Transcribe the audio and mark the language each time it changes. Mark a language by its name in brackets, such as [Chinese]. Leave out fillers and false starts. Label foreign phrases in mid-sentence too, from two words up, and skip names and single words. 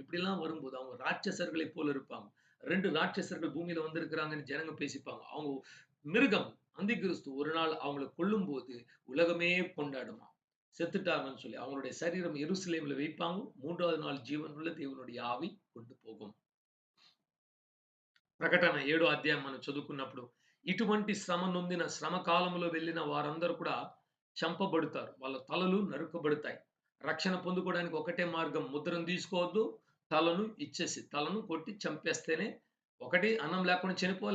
[Tamil] இப்படிலாம் வரும்போது அவங்க ராட்சசர்களைப் போல இருப்பாங்க. 2 ராட்சசர்கள் பூமியில வந்திருக்கிறாங்கன்னு ஜனங்க பேசிப்பாங்க. அவங்க மிருகம் அந்திகிறிஸ்து ஒரு நாள் அவங்கள கொல்லும்போது உலகமே கொண்டாடுமாம். செத்துட்டாங்கன்னு சொல்லி. அவங்களுடைய சரீரம் எருசலேம்ல வைப்பாங்க. 3வது நாள் ஜீவனுள்ள தேவனுடைய ஆவி கொண்டு போகும். [Telugu] ప్రకటన 7 అధ్యాయం మనం చదువుకున్నప్పుడు ఇటువంటి శ్రమ నొందిన శ్రమ కాలంలో వెళ్ళిన వారందరూ కూడా చంపబడతారు. వాళ్ళ తలలు నరుకబడతాయి. రక్షణ పొందుకోవడానికి ఒకటే మార్గం ముద్రను తీసుకోవద్దు. తలను కొట్టి చంపేస్తేనే ఒకటి అన్నం లేకుండా చనిపోవాలి.